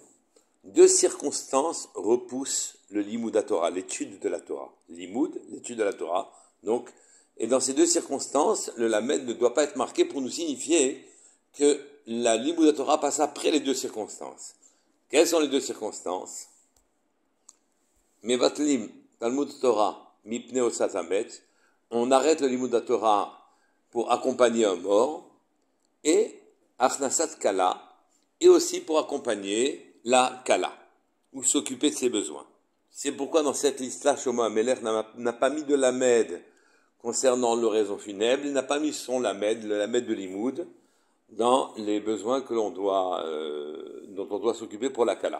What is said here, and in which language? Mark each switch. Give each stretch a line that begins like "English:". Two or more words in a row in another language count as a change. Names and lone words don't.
French: 2 circonstances repoussent le
Hebrew: לימוד תורה,
French: l'étude de la Torah. Limoud, l'étude de la Torah. Donc, et dans ces 2 circonstances, le Lamed ne doit pas être marqué pour nous signifier que la
Hebrew: לימוד תורה
French: passe après les 2 circonstances. Quelles sont les 2 circonstances?
Hebrew: מבטלים תלמוד תורה מפני הוצאת המת.
French: On arrête le
Hebrew: לימוד תורה
French: pour accompagner un mort. Et
Hebrew: הכנסת כלה,
French: et aussi pour accompagner la Kala, ou s'occuper de ses besoins. C'est pourquoi dans cette liste-là, Shlomo Amelech n'a pas mis de Lamed concernant l'oraison funèbre, il n'a pas mis son Lamed, le Lamed de Limoud, dans les besoins dont on doit s'occuper pour la Kala.